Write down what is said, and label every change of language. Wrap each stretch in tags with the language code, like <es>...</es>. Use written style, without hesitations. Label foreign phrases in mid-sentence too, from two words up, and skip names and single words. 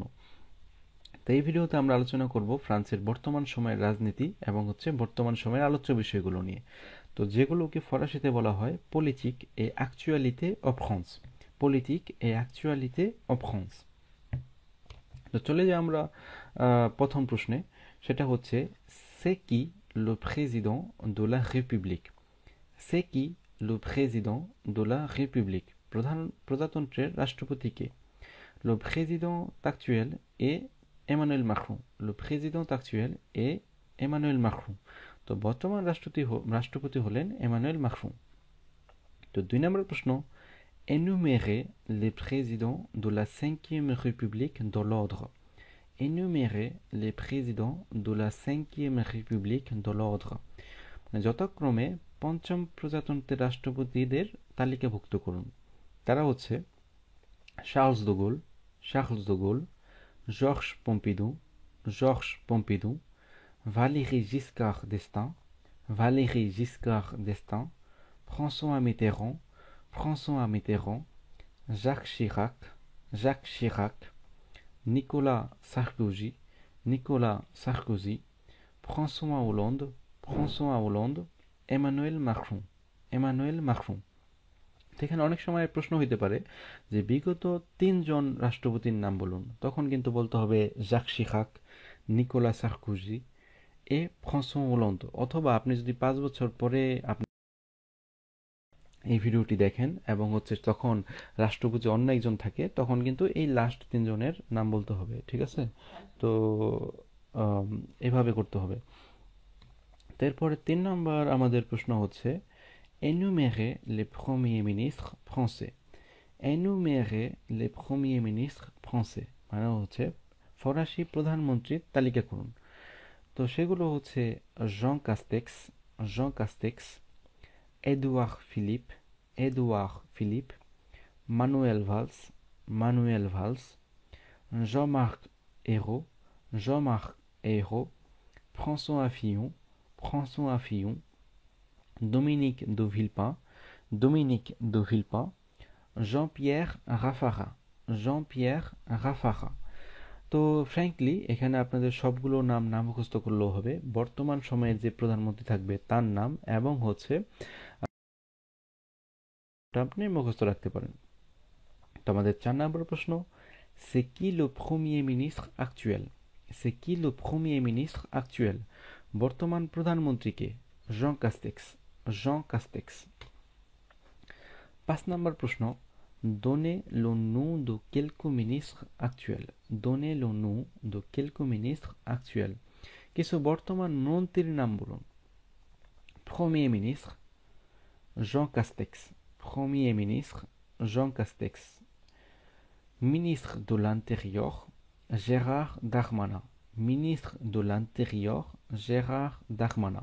<bn>তো এই ভিডিওতে আমরা আলোচনা করব ফ্রান্সের বর্তমান সময়ের রাজনীতি এবং হচ্ছে বর্তমান সময়ের আলোচ্য বিষয়গুলো নিয়ে। তো যেগুলোকে ফরাসিতে বলা হয়</bn> <fr>politique et actualité</fr> <bn>অফ ফ্রান্স।</bn> <fr>politique et actualité</fr> <bn>অফ ফ্রান্স। তো চলে যাই আমরা প্রথম প্রশ্নে। সেটা হচ্ছে,</bn> <fr>c'est qui le président de la République? c'est qui le président de la République?</fr> <bn>প্রজাতন্ত্রের রাষ্ট্রপতি কে?</bn> <fr>Le président actuel est Emmanuel Macron. Le président actuel est Emmanuel Macron.</fr> <bn>তো বর্তমান রাষ্ট্রপতি হলেন এমানুয়েল মাখরুন। তো 2 নম্বর প্রশ্ন,</bn> <fr>énumérer les présidents de la 5e République dans l'ordre. Énumérer les présidents de la 5e République dans l'ordre.</fr> <bn>যথাক্রমে পঞ্চম প্রজাতন্ত্রের রাষ্ট্রপতিদের তালিকাভুক্ত করুন। তারা হচ্ছে চার্লস দে গোল, Georges Pompidou, Valéry Giscard d'Estaing, François Mitterrand, Jacques Chirac, Nicolas Sarkozy, François Hollande, Emmanuel Macron. এখানে অনেক সময় প্রশ্ন হইতে পারে যে বিগত 3জন রাষ্ট্রপতির নাম বলুন, তখন কিন্তু বলতে হবে জাক শিরাক, নিকোলা সার্কোজি এ ফ্রান্সোয়া হোলান্দ। অথবা আপনি যদি 5 বছর পরে আপনি এই ভিডিওটি দেখেন এবং হচ্ছে তখন রাষ্ট্রপতি অন্য একজন থাকে, তখন কিন্তু এই লাস্ট 3জনের নাম বলতে হবে। ঠিক আছে? তো এভাবে করতে হবে। তারপরে 3 নম্বর আমাদের প্রশ্ন হচ্ছে,</bn> <fr>énumérer les premiers ministres français. Énumérer les premiers ministres français</fr> <bn>মানে হচ্ছে ফরাসি প্রধানমন্ত্রীর তালিকা করুন। তো সেগুলো হচ্ছে জন কাস্টেক্স, এডুয়ার্ড ফিলিপ, মানুয়েল ভালস, Jean-Marc Ayrault, François Fillon, Dominique de Villepin, Jean-Pierre Raffarin. তো ফ্র্যাঙ্কলি এখানে আপনাদের সবগুলো নাম মুখস্থ করলেও হবে। বর্তমান সময়ের যে প্রধানমন্ত্রী থাকবে তার নাম এবং হচ্ছে আপনি মুখস্থ রাখতে পারেন। তো আমাদের 4 নম্বর প্রশ্ন,</bn> <fr>c'est qui le premier ministre actuel? C'est qui le premier ministre actuel?</fr> <bn>বর্তমান প্রধানমন্ত্রী কে? Jean Castex. 5 নম্বর প্রশ্ন,</bn> <fr>donnez le nom de quelques ministres actuels. Donnez le nom de quelques ministres actuels.</fr> <bn>কিছু বর্তমান মন্ত্রীর নাম বলুন।</bn> <fr>Premier ministre Jean Castex. Premier ministre Jean Castex. Ministre de l'Intérieur Gérard Darmanin. Ministre de l'Intérieur Gérard Darmanin.</fr>